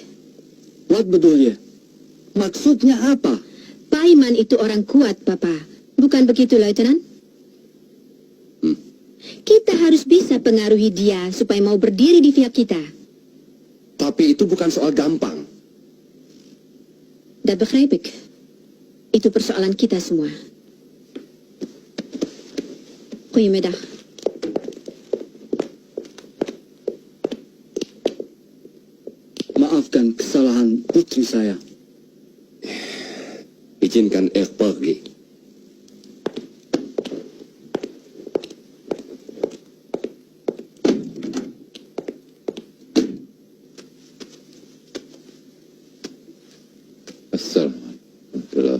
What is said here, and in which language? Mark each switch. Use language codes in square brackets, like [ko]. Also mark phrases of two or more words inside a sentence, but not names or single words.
[id] What betulnya? Maksudnya apa? Paiman itu orang kuat, Papa. Bukan begitu, Lieutenant? Kita harus bisa pengaruhi dia supaya mau berdiri di pihak kita. Tapi itu bukan soal gampang. [nl] Dat begrijp ik. [id] Itu persoalan kita semua. [nl] Goedemiddag. [id] Maafkan kesalahan putri saya. Izinkan pergi. Assalamualaikum.